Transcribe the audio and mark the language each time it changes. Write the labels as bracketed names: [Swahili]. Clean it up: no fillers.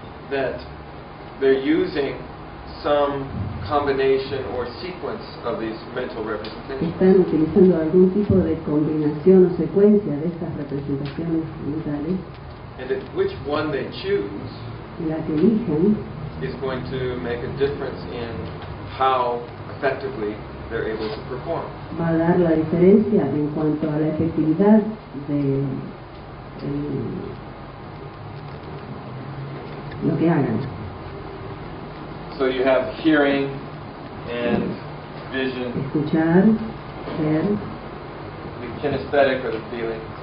[English] that they're using some combination or sequence of these mental representations. [Spanish] están utilizando algún tipo de combinación o secuencia de estas representaciones mentales, [English] And that which one they choose [Spanish] la que elijan [English] is going to make a difference in how effectively they're able to perform. [Spanish] va a dar la diferencia en cuanto a la efectividad de lo que hagan. [English] So you have hearing and vision, [Spanish] Escuchar, ver, [English] the kinesthetic or the feeling.